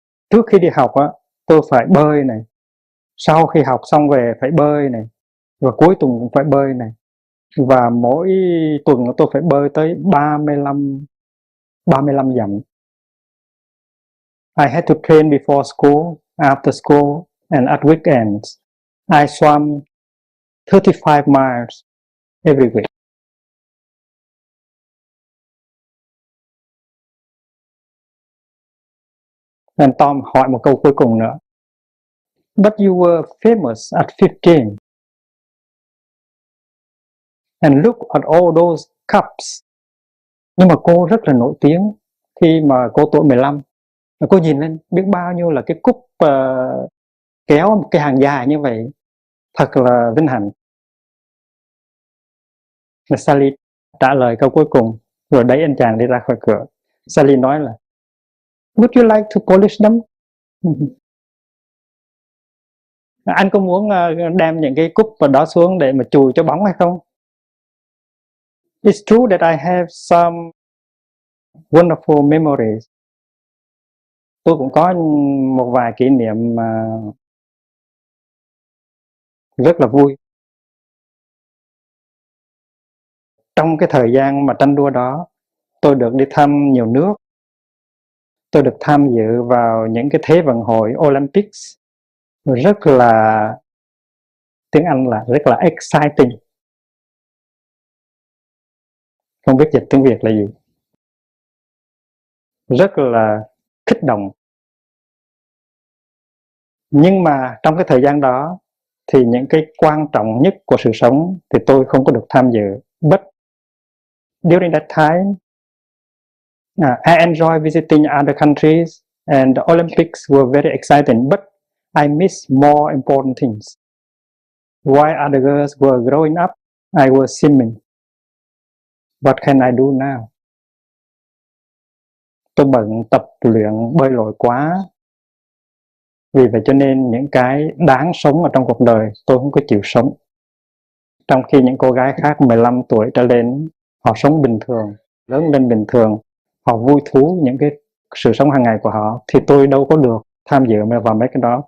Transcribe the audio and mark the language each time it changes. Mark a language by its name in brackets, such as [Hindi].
[Vietnamese] Trước khi đi học á, tôi phải bơi này. Sau khi học xong về phải bơi này. Và cuối tuần cũng phải bơi này. Và mỗi tuần tôi phải bơi tới 35 dặm. [English] I had to train before school, after school, and at weekends. I swam 35 miles every week. [Vietnamese] And Tom hỏi một câu cuối cùng nữa. [English] But you were famous at 15. And look at all those cups. [Vietnamese] Nhưng mà cô rất là nổi tiếng khi mà cô tuổi 15. Và cô nhìn lên biết bao nhiêu là cái cúp kéo một cái hàng dài như vậy. Thật là vinh hạnh. Và Sally trả lời câu cuối cùng. Rồi đẩy anh chàng đi ra khỏi cửa. Sally nói là [English] Would you like to polish them? [Vietnamese] Anh có muốn đem những cái cúp vào đó xuống để mà chùi cho bóng hay không? [English] It's true that I have some wonderful memories. [Vietnamese] Tôi cũng có một vài kỷ niệm rất là vui. Trong cái thời gian mà tranh đua đó, tôi được đi thăm nhiều nước. Tôi được tham dự vào những cái thế vận hội Olympics. Rất là, tiếng Anh là rất là exciting. Không biết dịch tiếng Việt là gì. Rất là kích động. Nhưng mà trong cái thời gian đó thì những cái quan trọng nhất của sự sống thì tôi không có được tham dự. [English] But during that time, I enjoy visiting other countries and the Olympics were very exciting, but I miss more important things. While other girls were growing up, I was swimming. What can I do now? [Vietnamese] Tôi bận tập luyện bơi lội quá. Vì vậy cho nên những cái đáng sống ở trong cuộc đời tôi không có chịu sống. Trong khi những cô gái khác 15 tuổi trở lên, họ sống bình thường, lớn lên bình thường, họ vui thú những cái sự sống hàng ngày của họ, thì tôi đâu có được tham dự vào mấy cái đó.